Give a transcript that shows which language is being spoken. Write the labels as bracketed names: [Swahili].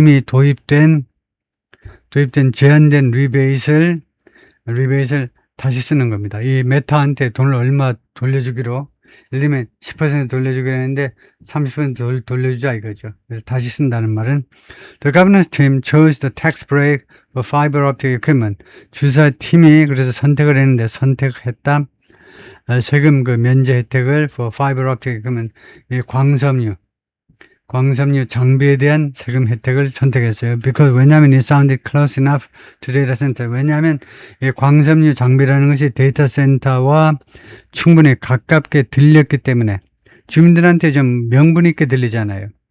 [Korean] 이미 도입된 제한된 리베이트를 다시 쓰는 겁니다. 이 메타한테 돈을 얼마 돌려주기로, 예를 들면 10% 돌려주기로 했는데 30% 돌려주자 이거죠. [English] 그래서 다시 쓴다는 말은 The governance team chose the tax break for fiber optic equipment. [Korean] 주사팀이 그래서 선택을 했는데, 선택했다. 세금 그 면제 혜택을 [English] for fiber optic equipment. [Korean] 이 광섬유 장비에 대한 세금 혜택을 선택했어요. [English] Because 왜냐하면 it sounded close enough to data center. [Korean] 왜냐하면 이 광섬유 장비라는 것이 데이터 센터와 충분히 가깝게 들렸기 때문에, 주민들한테 좀 명분 있게 들리잖아요.